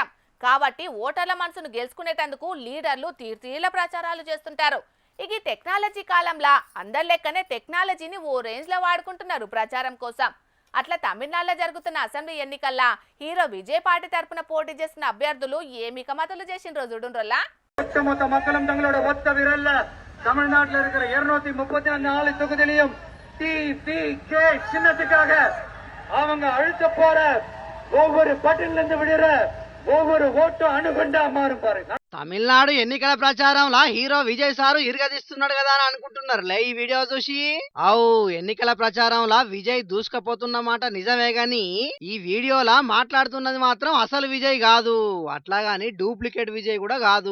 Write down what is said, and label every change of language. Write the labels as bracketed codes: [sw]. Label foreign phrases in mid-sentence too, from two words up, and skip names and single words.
[te] కాబట్టి ఓటర్ల మనసును గెలుచుకునేటందుకు లీడర్లు తీర్తీల ప్రచారాలు చేస్తుంటారు. ఇక ఈ టెక్నాలజీ కాలంలో అందరి లెక్కనే టెక్నాలజీని ఓ రేంజ్ లో వాడుకుంటున్నారు ప్రచారం కోసం. అట్లా తమిళనాడులో జరుగుతున్న అసెంబ్లీ ఎన్నికల్లో హీరో విజయ్ పార్టీ తరపున పోటీ చేసిన అభ్యర్థులు ఏమి కమతలు చేసిండ్రో చూడుండ్రల్లా. [ta] ஒட்டுமொத்த மக்களும் தங்களோட ஒத்த விரல்ல தமிழ்நாட்டில் இருக்கிற 234 தொகுதியிலையும் TVK சின்னத்துக்காக அவங்க அழுத்த போற ஒவ்வொரு பட்டன்ல இருந்து விடுற ஒவ்வொரு ஓட்டும் அணுகுண்டா மாறும் பாருங்க. [te] తమిళనాడు ఎన్నికల ప్రచారంలో హీరో విజయ్ సారు ఇరగదీస్తున్నాడు కదా అని అనుకుంటున్నారులే ఈ వీడియో చూసి. అవు ఎన్నికల ప్రచారంలో విజయ్ దూసుకపోతున్న మాట నిజమే గాని ఈ వీడియోలా మాట్లాడుతున్నది మాత్రం అసలు విజయ్ కాదు, అట్లాగాని డూప్లికేట్ విజయ్ కూడా కాదు.